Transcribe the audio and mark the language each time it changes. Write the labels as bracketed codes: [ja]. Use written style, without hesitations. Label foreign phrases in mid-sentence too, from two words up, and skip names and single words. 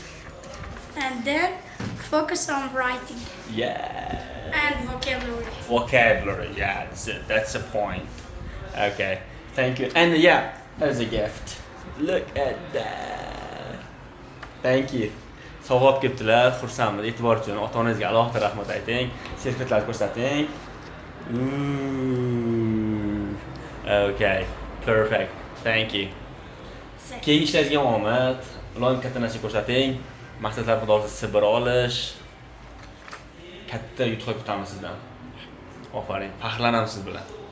[en] focus on writing. Yeah. And vocabulary. Vocabulary. Yeah, that's it. That's the point. Okay. Thank you. And yeah, there's a gift. Look at that. Thank you. [uz] Sovg'a olib kelibdilar, xursandmiz. E'tibor uchun ota-onangizga alohida rahmat ayting. Sertifikatlarni ko'rsating. [en] Okay. Perfect. Thank you. [uz] Keyingi ishlaringizga omad. Iloyim katta narsa ko'rsating. Maqsadlar xudosi sibir olish. Katta yutuqqa kutamiz sizdan. Ofarin. Faxrlanamiz siz bilan.